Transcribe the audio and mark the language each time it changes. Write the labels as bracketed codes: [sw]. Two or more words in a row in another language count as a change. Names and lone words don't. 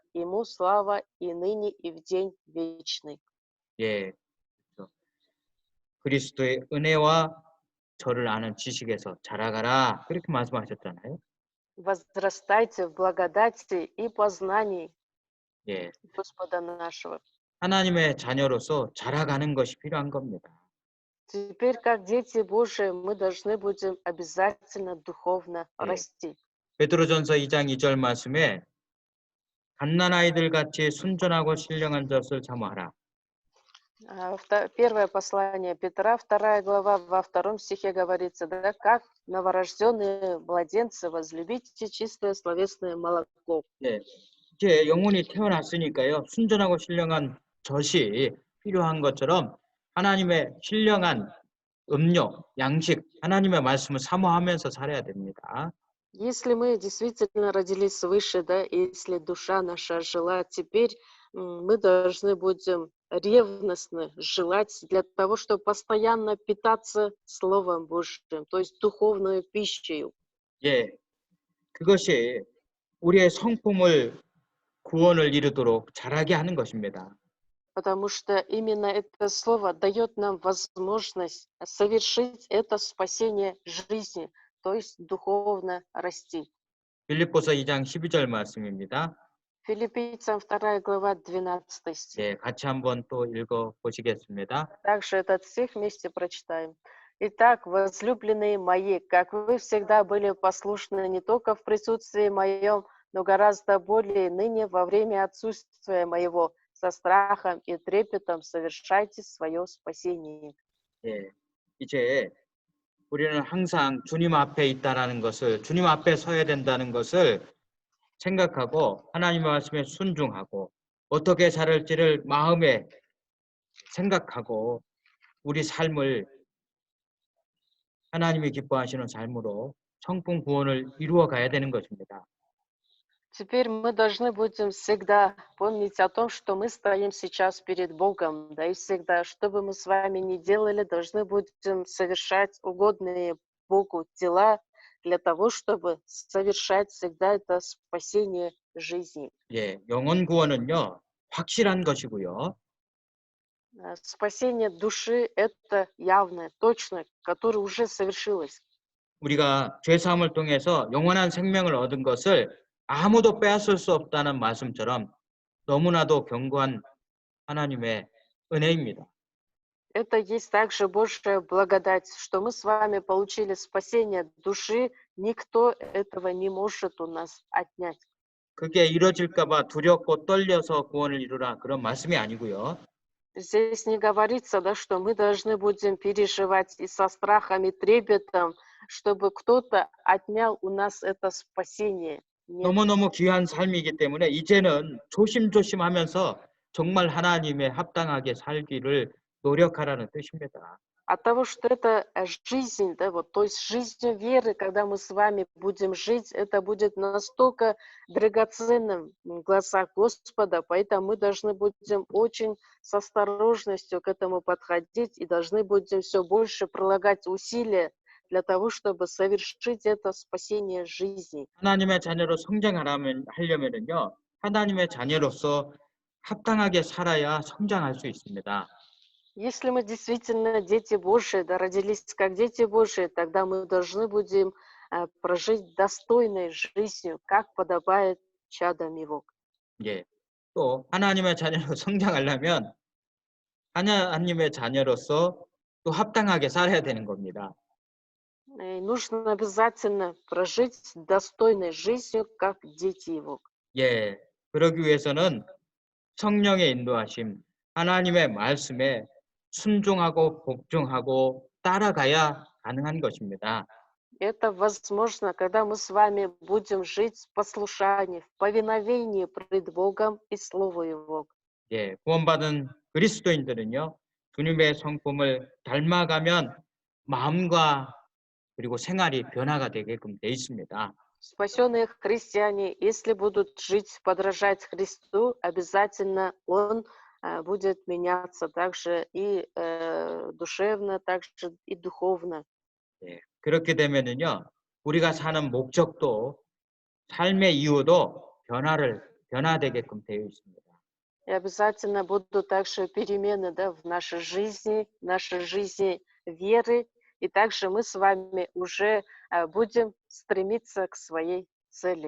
[ru] Ему слава и ныне, и в день вечный». [ko] 예. 그렇죠. 그리스도의 은혜와 저를 아는 지식에서 자라가라. 그렇게 말씀하셨잖아요. [ru] «Возрастайте в благодати и познании [ko] 예. [ru] Господа нашего». [ko] 하나님의 자녀로서 자라가는 것이 필요한 겁니다. [ru] Теперь, как дети Божии, мы должны будем обязательно духовно [ko] 예. [ru] расти. [ko] 베드로전서 2장 2절 말씀에 갓난아이들 같이 순전하고 신령한 젖을 사모하라. [ru] Первое послание Петра, 2 глава, во 2 стихе говорится, да, как новорожденные младенцы, возлюбите чистое словесное молоко. [ko] 예. 이제 영혼이 태어났으니까요. 순전하고 신령한 젖이 필요한 것처럼 하나님의 신령한 음료, 양식, 하나님의 말씀을 사모하면서 살아야 됩니다. [ru] Если мы действительно родились свыше, да, и если душа наша жила, теперь мы должны будем ревностно желать для того, чтобы постоянно питаться Словом Божьим, то есть духовной пищей. [ko] 예. 그것이 우리의 성품을 구원을 이루도록 자라게 하는 것입니다. [ru] Потому что именно это слово дает нам возможность совершить это спасение жизни, то есть духовно расти. [ko] 빌립보서 2장 12절 말씀입니다. [ru] Филиппийцам 2 глава, 12 стих. [ko] 예, 같이 한번 또 읽어 보시겠습니다. [ru] Также этот стих вместе прочитаем. «Итак, возлюбленные мои, как вы всегда были послушны не только в присутствии моем, но гораздо более ныне во время отсутствия моего, со страхом и трепетом совершайте свое спасение». [ko] 예, 이제 우리는 항상 주님 앞에 있다라는 것을, 주님 앞에 서야 된다는 것을 생각하고 하나님의 말씀에 순종하고 어떻게 살을지를 마음에 생각하고 우리 삶을 하나님이 기뻐하시는 삶으로 성품 구원을 이루어 가야 되는 것입니다. [ru] Теперь мы должны будем всегда помнить о том, что мы стоим сейчас перед Богом, да, и всегда, что бы мы с вами ни делали, должны будем совершать угодные Богу дела для того, чтобы совершать всегда это спасение жизни. [ko] 예, 영혼 구원은요, 확실한 것이고요. [ru] Спасение души — это явное, точно, которое уже совершилось. [ko] 우리가 죄 사함을 통해서 영원한 생명을 얻은 것을 아무도 빼앗을 수 없다는 말씀처럼 너무나도 견고한 하나님의 은혜입니다. [ru] Это есть также Божья благодать, что мы с вами получили спасение души, никто этого не может у нас отнять. [ko] 그게 이루어질까 봐 두렵고 떨려서 구원을 이루라 그런 말씀이 아니고요. [ru] Здесь не говорится, да, что мы должны будем переживать и со страхом, и трепетом, чтобы кто-то отнял у нас это спасение. Нет. [ko] 너무너무 귀한 삶이기 때문에 이제는 조심조심하면서 정말 하나님의 합당하게 살기를 노력하라는 뜻입니다. [ru] От того, что это жизнь, да, вот, то есть жизнь веры, когда мы с вами будем жить, это будет настолько драгоценным в глазах Господа, поэтому мы должны будем очень с осторожностью к этому подходить и должны будем все больше прилагать усилия для того, чтобы совершить это спасение жизни. [ko] 하나님의 자녀로 하려면요, 하나님의 자녀로서 합당하게 살아야 성장할 수 있습니다. [ru] Если мы действительно дети Божии, да, родились как дети Божии, тогда мы должны будем прожить достойной жизнью, как подобает чадам Его. [ko] 예. 또 하나님의 자녀로 성장하려면 하나님의 자녀로서 또 합당하게 살아야 되는 겁니다. [ru] И нужно обязательно прожить достойной жизнью, как дети Его. [ko] 예, 그러기 위해서는 성령의 인도하심, 하나님의 말씀에 순종하고 복종하고 따라가야 가능한 것입니다. [ru] Это возможно, когда мы с вами будем жить в послушании, в повиновении пред Богом и Слову Его. [ko] 예, 구원받은 그리스도인들은요, 주님의 성품을 닮아가면 마음과 그리고 생활이 변화가 되게끔 돼 있습니다. [ru] Спасенные христиане, если будут жить, подражать Христу, обязательно Он будет меняться также и душевно, также и духовно. [ko] 예, 그렇게 되면은요, 우리가 사는 목적도 삶의 이유도 변화되게끔 되어 있습니다. [ru] И обязательно будут также перемены, да, в нашей жизни веры, и также мы с вами уже будем стремиться к своей цели.